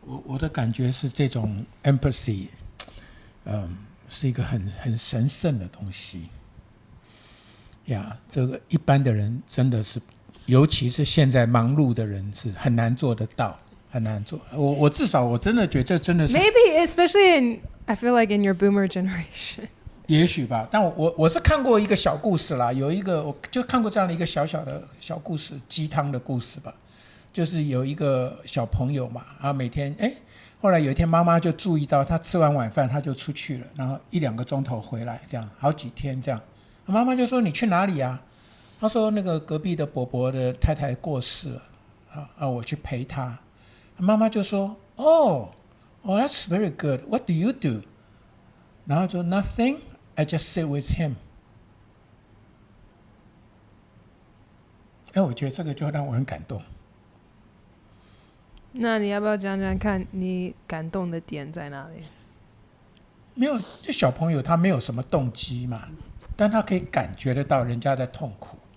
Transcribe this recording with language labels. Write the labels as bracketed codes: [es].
[zh] 我的感觉是这种 empathy，是一个很神圣的东西。这个一般的人真的是，尤其是现在忙碌的人是很难做得到，很难做。我至少我真的觉得这真的是 [en] Maybe especially in I feel like in your boomer generation。 [zh] 也许吧，但我是看过一个小故事啦，有一个我就看过这样的一个小小的小故事，鸡汤的故事吧，就是有一个小朋友嘛，每天后来有一天妈妈就注意到他吃完晚饭他就出去了，然后1-2个钟头回来，这样好几天这样，妈妈就说你去哪里啊？他说那个隔壁的伯伯的太太过世了，我去陪他。妈妈就说 [en] Oh, that's very good. What do you do? [zh] 然后就 [en] Nothing, I just sit with him. [zh] 我觉得这个就让我很感动。那你要不要讲讲看你感动的点在哪里？没有，就小朋友他没有什么动机嘛，但他可以感觉得到人家在痛苦。